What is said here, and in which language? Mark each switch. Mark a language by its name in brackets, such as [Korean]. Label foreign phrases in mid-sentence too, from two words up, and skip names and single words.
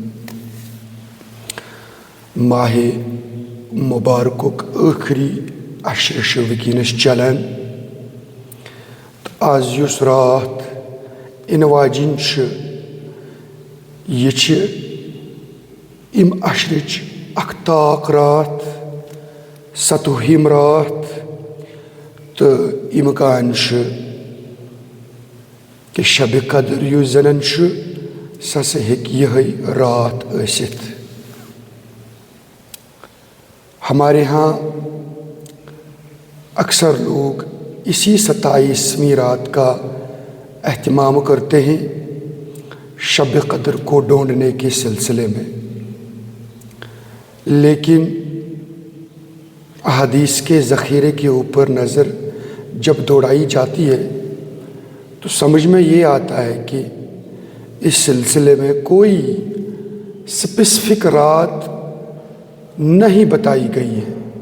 [Kashmiri] ماہ مبارکک ٲخری عشر چھِ وٕنکیٚنس چلان تہٕ آز یُس راتھ یِنہٕ واجِنۍ چھِ یہِ چھِ اَمہِ عشرٕچ اکھ تاک راتھ، 27ہِم راتھ، تہٕ اِمکان چھُ کہ شبِ قدر یُس زنن چھُ سُہ ہسا ہیٚکہِ یِہے رات ٲسِتھ۔ [Urdu] ہمارے ہاں اکثر لوگ اسی 27ویں رات کا اہتمام کرتے ہیں شب قدر کو ڈھونڈنے کے سلسلے میں، لیکن احادیث کے ذخیرے کے اوپر نظر جب دوڑائی جاتی ہے تو سمجھ میں یہ آتا ہے کہ اس سلسلے میں کوئی اسپیسیفک رات نہیں بتائی گئی ہے،